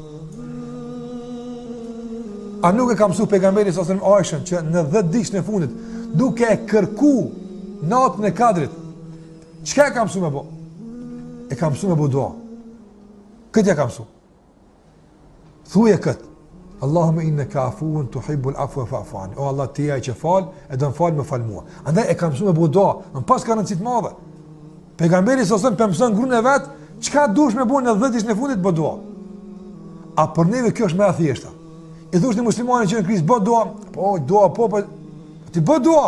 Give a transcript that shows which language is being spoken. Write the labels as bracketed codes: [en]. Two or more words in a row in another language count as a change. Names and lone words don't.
[sq] A nuk e ka mësuar pejgamberi [ar] ص سلم [sq] Aishën që në 10 ditën e fundit duke e kërku natën e Kadrit, çka e ka mësuar me bë? E ka mësuar me bë dua. Këtë e ka mësuar. Thuaj këtë. [ar] اللهم إنك عفو تحب العفو فاعف عني. [sq] O Allah, ti je ai që fal, e don fal me fal mua. Andaj e ka mësuar me bë dua, në pas garanci të madhe. Pejgamberi [ar] ص سلم [sq] mëson gruën e vet, çka dush me bën në 10 ditën e fundit bë dua. A për neve kjo është më e thjeshta. I thosh në muslimanin që në krizë bë dua, po ti bë dua.